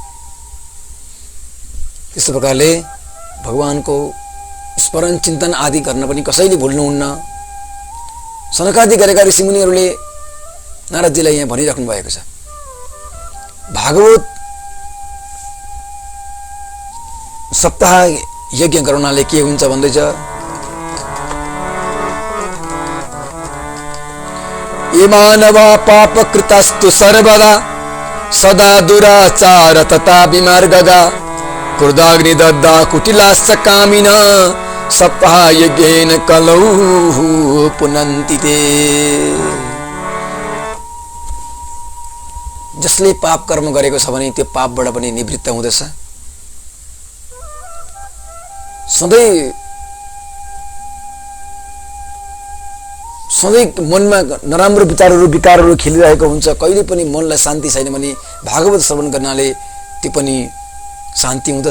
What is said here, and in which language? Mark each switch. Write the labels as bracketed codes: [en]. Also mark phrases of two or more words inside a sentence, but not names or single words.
[ne] त्यस्तो प्रकारले भगवानको स्मरण चिन्तन आदि गर्न पनि कसैले भुल्नुहुन्न। सनकादि गरेका ऋषिमुनिहरूले नारदजीलाई यहाँ भनिराख्नु भएको छ, भागवत सप्ताह यज्ञ गराउनाले के हुन्छ भन्दैछ, [sa] ये मानवा पापकृतास्तु सर्वदा सदा दुराचार तथा विमार्गगा क्रोधाग्नि दग्धा कुटिलाश्च कामिन सप्ताह यज्ञेन कलौ पुनन्ति ते। [ne] जसले पाप कर्म गरेको छ भने त्यो पापबाट पनि निवृत्त हुँदछ। सधैँ मनमा नराम्रो विकारहरू खेलिरहेको हुन्छ, कहिले पनि मनलाई शान्ति छैन भने भागवत श्रवण गर्नाले त्यो पनि शान्ति हुँदछ।